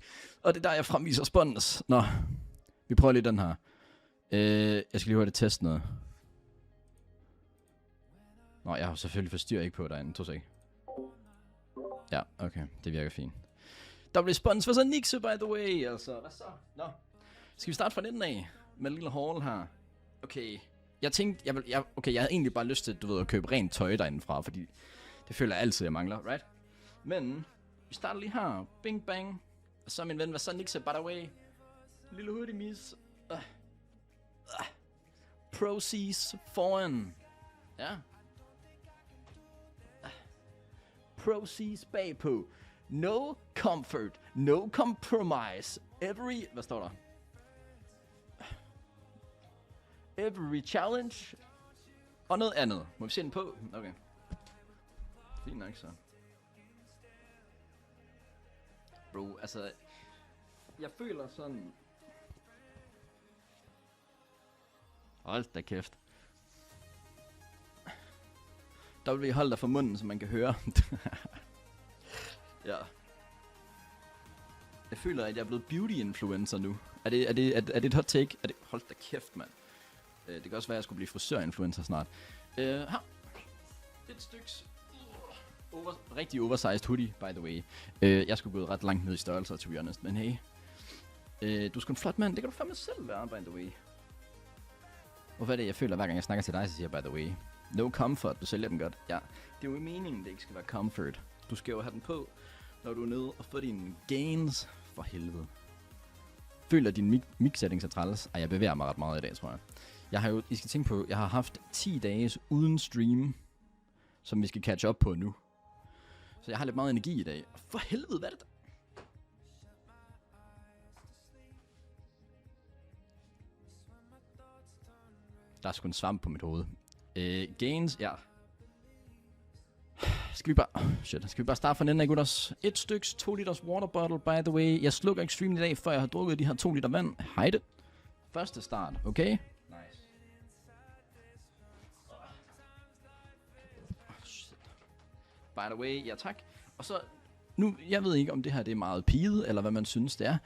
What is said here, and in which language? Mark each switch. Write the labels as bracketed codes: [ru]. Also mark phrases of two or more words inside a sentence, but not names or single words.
[da] Og det er der, jeg fremviser spons. Nå, vi prøver lige den her. Jeg skal lige høre det teste noget. Nå, jeg har selvfølgelig forstyr ikke på derinde. 2 sek. Ja, okay, det virker fint. Der blev spons for så Nixie, [en] by the way, [da] altså. Hvad så? Nå, skal vi starte fra den af? Med en lille haul her. Okay, jeg tænkte, jeg havde egentlig bare lyst til, du ved, at købe rent tøj derindefra, fordi det føler jeg altid, jeg mangler, right? Men, vi starter lige her. Bing bang. Og så min ven, hvad så Nixie, [en] by the way? [da] Lille hoodie mis. Proceeds foran. Ja. Proceeds bagpå. [en] No comfort, no compromise. [da] Hvad står der? [en] Every challenge. [da] Og noget andet. Må vi se den på? Okay. Fint nok så. Bro, altså... Jeg føler sådan... Hold da kæft. W, hold dig for munden, så man kan høre. Ja. Jeg føler, at jeg er blevet beauty-influencer nu. Er det et hot take? Hold da kæft, mand. Det kan også være, at jeg skulle blive frisør-influencer snart. Her. Et styks. Rigtig oversized hoodie, [en] by the way. [da] Jeg skulle gå ret langt ned i størrelser, [en] to be honest. [da] Men hey. Du er sgu en flot mand. Det kan du fandme selv være, [en] by the way. [da] Hvorfor er det, jeg føler, hver gang jeg snakker til dig, så siger jeg, [en] by the way. No comfort, [da] du sælger den godt. Ja, det er jo i meningen, det ikke skal være comfort. Du skal jo have den på, når du er nede og får dine gains. For helvede. Føler din mix-settings er træls? Ej, jeg bevæger mig ret meget i dag, tror jeg. I skal tænke på, jeg har haft 10 dage uden stream, som vi skal [en] catch up [da] på nu. Så jeg har lidt meget energi i dag. For helvede, hvad er det der? Der er sgu en svamp på mit hoved. Gains, ja. Skal vi bare starte fra den af, gutters? [en] 1 styks 2 liters water bottle, by the way. [da] Jeg slukker ikke streamen i dag, før jeg har drukket de her 2 liter vand. Hej det. Første start, okay? Nice. [en] By the way, [da] ja tak. Og så, nu, jeg ved ikke om det her det er meget piget, eller hvad man synes det er.